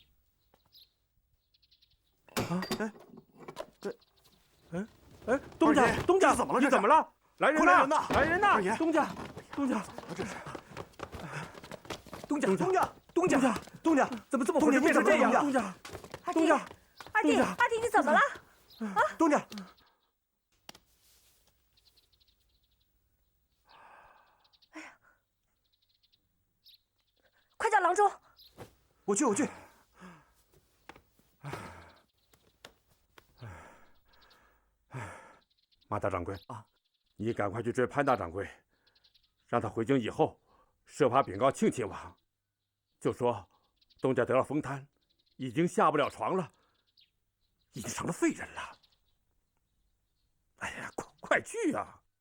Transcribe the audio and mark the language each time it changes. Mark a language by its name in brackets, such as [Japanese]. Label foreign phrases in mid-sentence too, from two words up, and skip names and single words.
[Chinese] 啊？哎，东家，东家，怎么了？你怎么了？来人呐！来人呐！二爺，東家，東家，這是東家，怎麼這麼回事？變成這樣？東家，東家，二弟，你怎麼了？啊，東家，哎呀，快叫郎中！我去。馬大掌櫃啊，你趕快去追潘大掌櫃，讓他回京以後，設法稟告慶親王，就說東家得了風癱，已經下不了床了，已經成了廢人了。哎呀，快去啊！